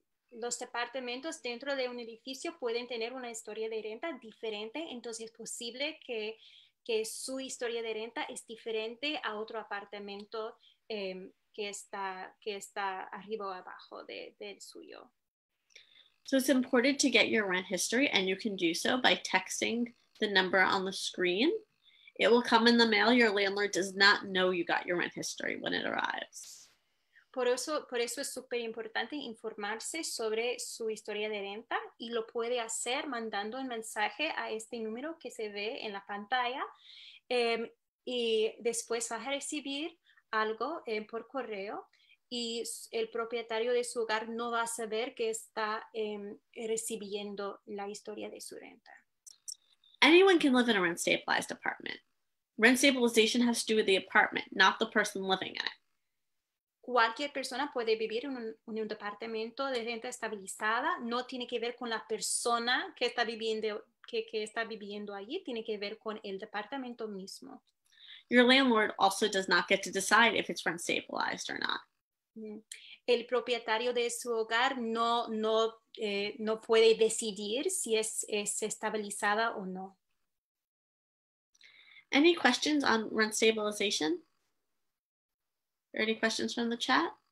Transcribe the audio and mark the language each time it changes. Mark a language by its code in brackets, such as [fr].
[es] Los departamentos dentro de un edificio pueden tener una historia de renta diferente, entonces es posible que su historia de renta es diferente a otro apartamento que está arriba o abajo del suyo. [en] So it's important to get your rent history, and you can do so by texting the number on the screen. It will come in the mail. Your landlord does not know you got your rent history when it arrives. [es] Por eso es súper importante informarse sobre su historia de renta y lo puede hacer mandando un mensaje a este número que se ve en la pantalla y después va a recibir algo por correo y el propietario de su hogar no va a saber que está recibiendo la historia de su renta. [en] Anyone can live in a rent-stabilized apartment. Rent stabilization has to do with the apartment, not the person living in it. [es] Cualquier persona puede vivir en un departamento de renta estabilizada. No tiene que ver con la persona que está viviendo allí, tiene que ver con el departamento mismo. [en] Your landlord also does not get to decide if it's rent stabilized or not. [es] El propietario de su hogar no puede decidir si es estabilizada o no. [en] Any questions on rent stabilization? Are there any questions from the chat?